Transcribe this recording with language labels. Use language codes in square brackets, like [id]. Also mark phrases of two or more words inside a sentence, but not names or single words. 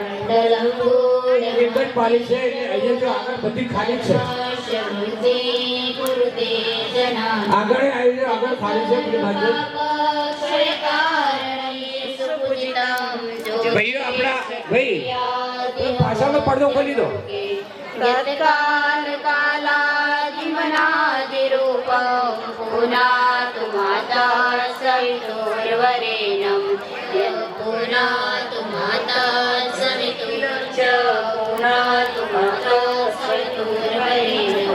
[gu] એક જ પાલી છે એટલે અહીંયા જો આગળ બધી ખાલી છે. આગળ આવી જાઓ, આગળ ખાલી છે પેલી બાજુ. ભાઈઓ આપણા ભાઈ પાછળનો પડદો ખોલી દો. [sa] यत्काल कालादिमनादिरूपं पुनातु माता सवितुर्वरेण्यं पुनातु माता सवितुर्च पुनातु माता सवितुर्वरेण्यं